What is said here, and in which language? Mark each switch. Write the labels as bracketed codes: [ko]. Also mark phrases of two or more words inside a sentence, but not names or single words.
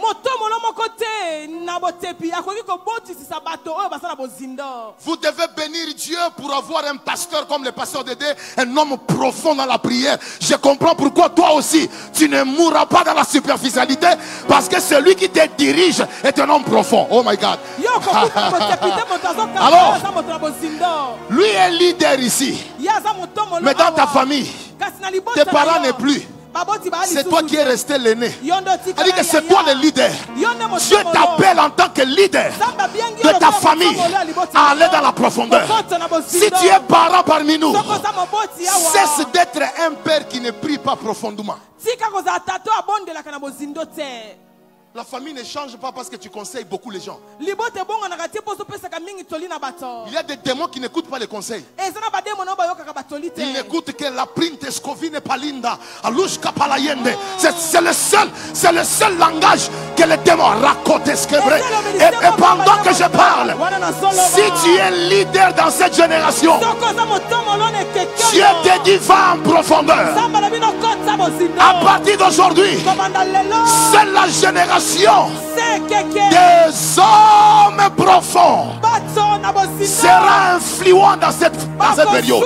[fr] Vous devez bénir Dieu pour avoir un pasteur comme le pasteur Dédé, un homme profond dans la prière. Je comprends pourquoi toi aussi tu ne mourras pas dans la superficialité, parce que celui qui te dirige est un homme profond. [en] Oh my God. [fr] Alors, lui est leader ici, mais dans ta famille, tes parents n'est plus. C'est toi qui es resté l'aîné. C'est-à-dire que c'est toi le leader. Dieu t'appelle en tant que leader de ta famille à aller dans la profondeur. Si tu es parent parmi nous, cesse d'être un père qui ne prie pas profondément. La famille ne change pas parce que tu conseilles beaucoup les gens. Il y a des démons qui n'écoutent pas les conseils. Ils n'écoutent que la printe scovine palinda, alushka palayende. C'est le seul langage que les démons racontent. Et pendant que je parle, si tu es leader dans cette génération, Dieu te dit va en profondeur. À partir d'aujourd'hui, c'est la génération des hommes profonds sera influent dans cette période.